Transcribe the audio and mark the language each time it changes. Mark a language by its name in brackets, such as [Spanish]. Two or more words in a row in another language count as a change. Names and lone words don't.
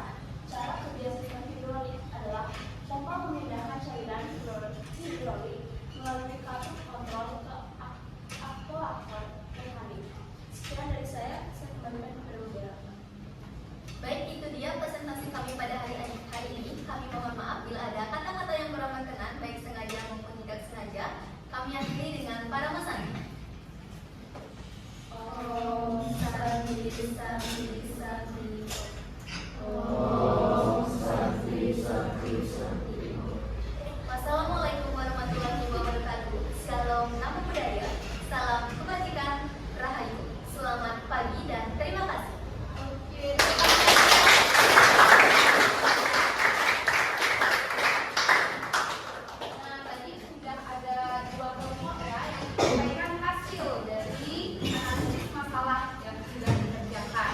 [Indonesian] Cara kerja sistem hidrolik adalah pompa memindahkan cairan hidrolik melalui katup kontrol ke aktuator mekanik. Sekian dari saya kembalikan kepada moderator. Baik, itu dia presentasi kami pada hari ini. Kami mohon maaf bila ada kata-kata yang kurang berkenan, baik sengaja maupun tidak sengaja. Kami akhiri dengan para masani. [Sanskrit] Om Santi Santi Santi. Om Santi Santi Santi. [Arabic] والسلام عليكم ورحمة الله وبركاته. [Pali] Shalom Namo Buddhaya. [Indonesian] Salam kebajikan, rahayu. Selamat pagi dan terima kasih. Oke. Nah, tadi sudah ada dua kelompok ya yang menyampaikan hasil dari analisis masalah yang sudah dikerjakan.